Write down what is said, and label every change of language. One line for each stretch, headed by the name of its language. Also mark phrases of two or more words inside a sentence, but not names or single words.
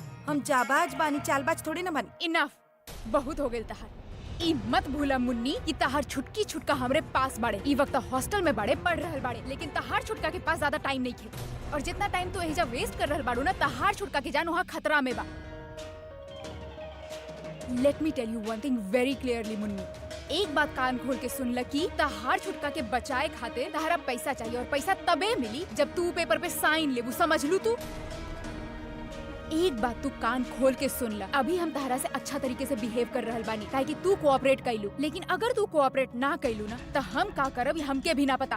Bhojpuri: हम जाबाज बानी, चालबाज थोड़ी ना बानी। इनफ, बहुत हो गेल तहार। ई मत भूला मुन्नी कि तहार छुटकी छुटका हमरे पास बाड़े। ई वक्त हॉस्टल में बाड़े, पढ़ रहल बाड़े, लेकिन तहार छुटका के पास ज्यादा टाइम नहीं खे। और जितना टाइम तू एहिजा वेस्ट कर रहल बाड़ू ना, तहार छुटका के जान वहाँ खतरा में बा।
English: Let me tell you one thing very clearly
Bhojpuri: मुन्नी, एक बात कान खोल के सुन ल कि तहार छुटका के बचाए खातिर तहारा पैसा चाहिए, और पैसा तबे मिली जब तू पेपर पे साइन लेबू, समझ लू तू? एक बात तू कान खोल के सुन ल, अभी हम तहरा से अच्छा तरीके से बिहेव कर रहल बानी काहे कि तू कोऑपरेट कैलू, लेकिन अगर तू कोऑपरेट ना कैलू ना तो हम का करब ये हमके भी ना पता।